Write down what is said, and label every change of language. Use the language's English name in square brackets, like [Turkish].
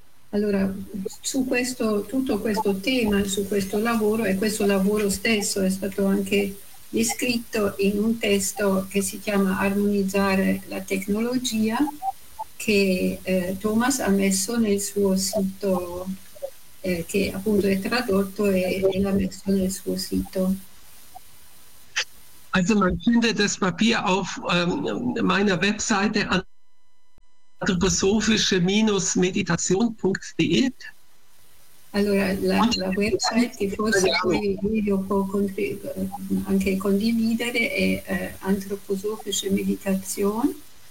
[Italian] Allora, su questo, tutto questo tema, su questo lavoro, e questo lavoro stesso è stato anche descritto in un testo che si chiama Armonizzare la tecnologia, che Thomas ha messo nel suo sito che appunto è tradotto e l'ha messo nel suo sito. [German] Also man findet das Papier auf meiner Webseite anthroposophische-meditation.de. [Italian] Allora, la website che forse poi video può anche condividere è antroposofische meditazione.